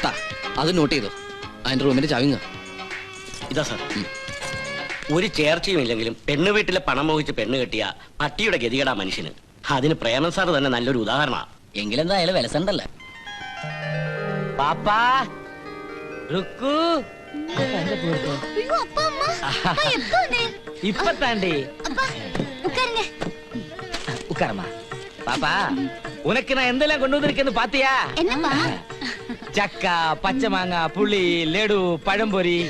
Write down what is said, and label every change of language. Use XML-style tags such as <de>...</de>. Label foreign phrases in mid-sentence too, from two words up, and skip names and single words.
<ml>അത് നോട്ട് ചെയ്തോ. അതിന്റെ റൂമിന്റെ ചവിങ്ങ ഇതാ സാർ. ഒരു ചേർച്ചയും ഇല്ലെങ്കിലും പെണ്ണു വീട്ടിലെ പണം മോഹിച്ച് പെണ്ണ് കെട്ടിയ പട്ടിയുടെ ഗതികേടാ മനുഷ്യന്. അതിന് പ്രേമൻ സാർ തന്നെ നല്ലൊരു ഉദാഹരണമാണ്. എങ്കിലെന്തായാലും വിലസണ്ടല്ലേ പാപ്പാ. റുക്കു</ml> <ta>இப்ப தாண்டி உட்காரமா. பாப்பா, உனக்கு நான் எந்தெல்லாம் கொண்டு வந்திருக்கேன்னு பாத்தியா? என்னப்பா? சக்கா, பச்சை மாங்காய், புளி, லெடு, பழம்பொரி.</ta>